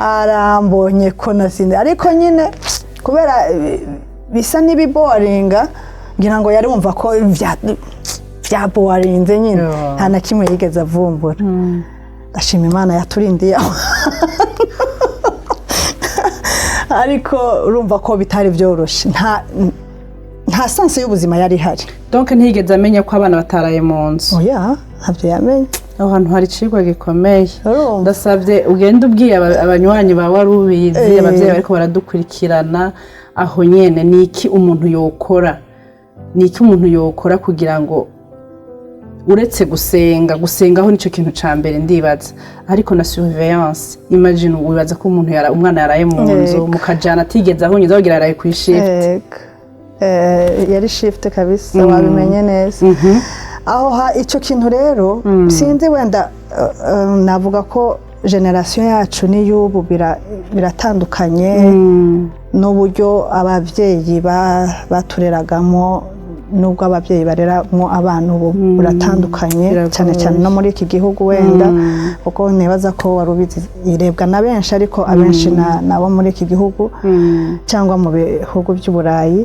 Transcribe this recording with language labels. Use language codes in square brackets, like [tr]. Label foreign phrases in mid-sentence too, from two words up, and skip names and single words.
[rn] arambonye ko nasinze ariko nyine kubera bisa n'ibiboringa ngira ngo yari wumva ko byaborinze nyine nta na kimwe yigeze avumbura. Ndashima Imana yaturindiye ariko urumva ko bitari byoroshye nta sanse y'ubuzima yari ihari. donc ntiyigeze amenya ko abana bataraye mu nzu. Oya ntabyo yamenye. aho hantu hari icigwa gikomeye. Urumva? Ndasabye ugende ubwiye abanywanyi bawe wari ubizi abavyeyi bariko baradukurikirana aho nyene niki umuntu yokora kugira ngo uretse gusengaho nico kintu ca mbere ndibaza ariko na surveillance. Imagine wibaza ko umwana yaraye mu nzu mukajana atigeze ahunyiza kugira yaraye ku shift. Yari shift kabisa wabimenye neza. Aho icyo kintu rero sinzi wenda navuga ko generation yacu n'iyubu biratandukanye n'uburyo abavyeyi batureragamo nubwo abavyeyi bareramo abana ubu buratandukanye cyane cyane no muri iki gihugu wenda kuko nebaza ko warubizi irebwa na benshi ariko abenshi nabo muri iki gihugu cyangwa mu bihugu by'uburayi.